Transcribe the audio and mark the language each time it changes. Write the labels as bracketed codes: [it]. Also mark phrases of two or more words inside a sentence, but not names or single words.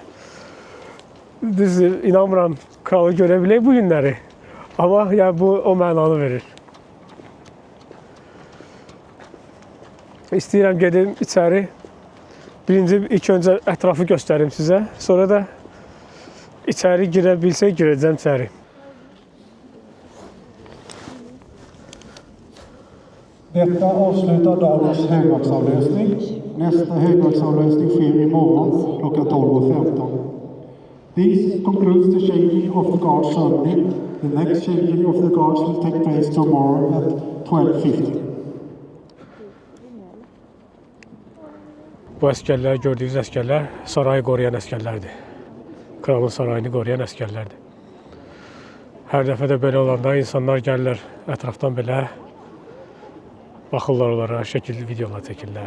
[az] Düzdür, inanmıram kralı görə bilək bu günləri. Amma yəni, bu o mənanı verir. İstəyirəm gedim içəri. İlk öncə ətrafı göstərim sizə. Sonra da içəri girə bilsək girəcəm içəri. [sv] Detta avslutar dagens högvaktsavlösning. Nästa högvaktsavlösning sker imorgon klockan 12:15. [en] This concludes the changing of the guard ceremony. The next changing of the guards will take place tomorrow at 12:50. [az] Bu əskərlər, gördüyünüz əskərlər sarayı qoruyan əskərlərdir. Kralın sarayını qoruyan əskərlərdir. Hər dəfə də belə olanda insanlar gəlirlər ətrafdan belə baxırlar onlara, şəkilli videolar çəkirlər.